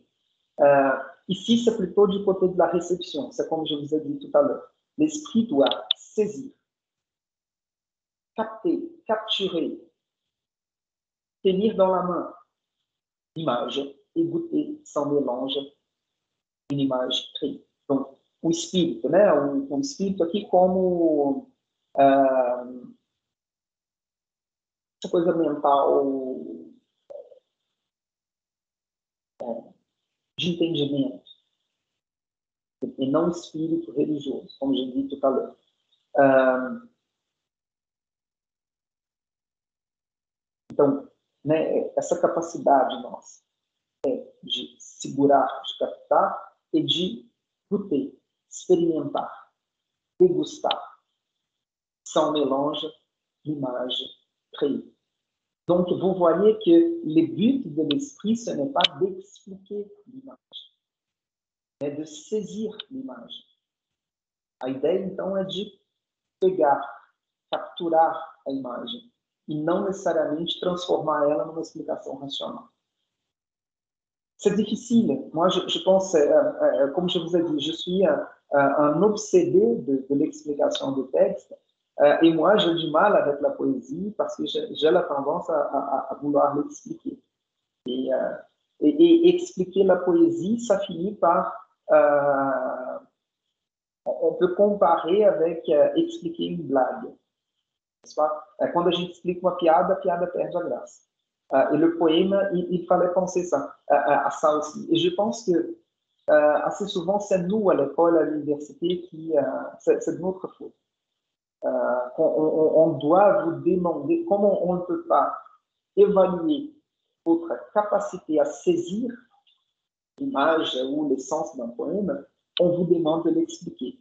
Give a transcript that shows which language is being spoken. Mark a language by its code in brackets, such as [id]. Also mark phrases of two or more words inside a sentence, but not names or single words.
[fr] Ici, c'est plutôt du côté de la réception. C'est comme je vous ai dit tout à l'heure. L'esprit doit saisir, capter, capturer, tenir dans la main l'image et goûter sans mélange une image créée. Donc, [pt] o espírito, né? O espírito aqui como essa coisa mental de entendimento, e não espírito religioso, como já dito [fr] tout à l'heure. [pt] Então, né, essa capacidade nossa de segurar, de captar [fr] et de goûter, [pt] expérimentar, dégustar, [fr] sans mélange d'image créée. Donc, vous voyez que le but de l'esprit, ce n'est pas d'expliquer l'image, mais de saisir l'image. [pt] A ideia, então, é de pegar, capturar a imagem, e não necessariamente transformar ela numa explicação racional. [fr] C'est difficile. Moi, je pense, comme je vous ai dit, je suis un obsédé de l'explication de texte. Et moi, j'ai du mal avec la poésie parce que j'ai la tendance à vouloir l'expliquer. Et expliquer la poésie, ça finit par... on peut comparer avec expliquer une blague. [pt] Quando a gente explica uma piada, a piada perde a graça. [fr] Et le poème, il fallait penser ça, à ça aussi. Et je pense que assez souvent, c'est nous à l'école, à l'université, c'est de notre faute. On doit vous demander comment on ne peut pas évaluer votre capacité à saisir l'image ou le sens d'un poème, on vous demande de l'expliquer.